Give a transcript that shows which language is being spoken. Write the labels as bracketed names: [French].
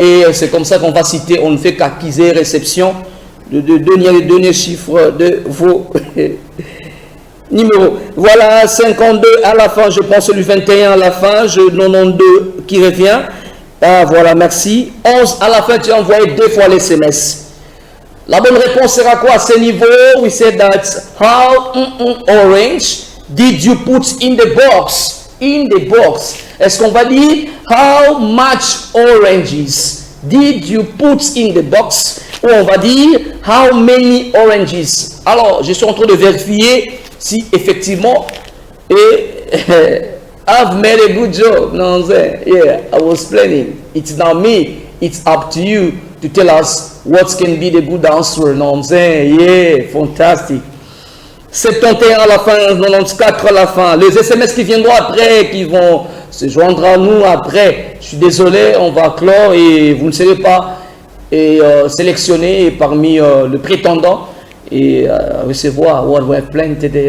[French] Et c'est comme ça qu'on va citer, on ne fait qu'acquiser réception de donner les derniers chiffres de vos numéros. Voilà, 52 à la fin, je prends celui 21 à la fin, 92 qui revient. Ah, voilà, merci. 11 à la fin, tu as envoyé 2 fois les SMS. La bonne réponse sera quoi à ce niveau? [English] We said that how orange did you put in the box? In the box. [French] Est-ce qu'on va dire [English] how much oranges did you put in the box? [French] Ou on va dire [English] how many oranges? [French] Alors, je suis en train de vérifier si effectivement [English] I've made a good job. No, I'm saying, yeah, I was planning. It's not me. It's up to you to tell us what can be the good answer. No, I'm saying, yeah, fantastic. [French] 71 à la fin, 94 à la fin. Les SMS qui viendront après, qui vont se joindre à nous après. Je suis désolé, on va clore et vous ne serez pas sélectionné parmi le prétendant et recevoir [English] what we have planned today.